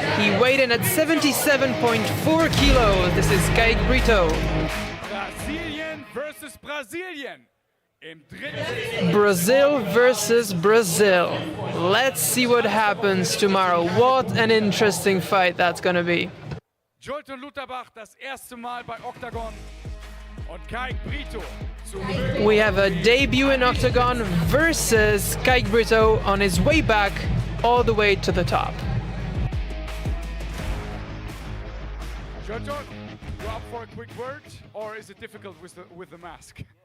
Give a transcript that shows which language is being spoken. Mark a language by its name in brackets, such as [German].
[English] He weighed in at 77.4 kilos. This is Caig Brito. [German] Brasilien versus Brasilien. [English] Brazil versus Brazil. Let's see what happens tomorrow. What an interesting fight that's gonna be. [German] Jolton Luterbach das erste Mal bei Octagon und Caig Brito. [English] We have a debut in Octagon versus Caig Brito on his way back all the way to the top. Jolton, you up for a quick word, or is it difficult with the mask?